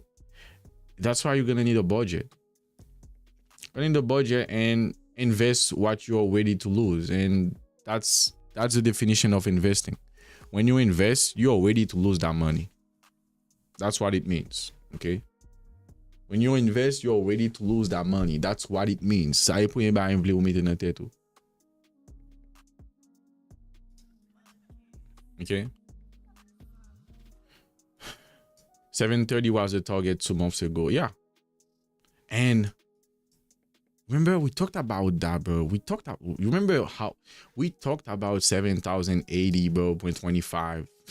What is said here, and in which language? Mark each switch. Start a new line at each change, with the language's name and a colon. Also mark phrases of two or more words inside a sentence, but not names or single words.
English: That's why you're gonna need a budget. Need a budget and invest what you're ready to lose, and that's the definition of investing. When you invest, you're ready to lose that money. That's what it means. Okay. When you invest, you're ready to lose that money. That's what it means.
Haitian Creole: Sa e pou yon ba yon vle ou mette nan tèt ou.
English: Okay. 730 was the target 2 months ago. Yeah. And remember, we talked about that, bro. You remember how we talked about 7,080, bro, 0.25.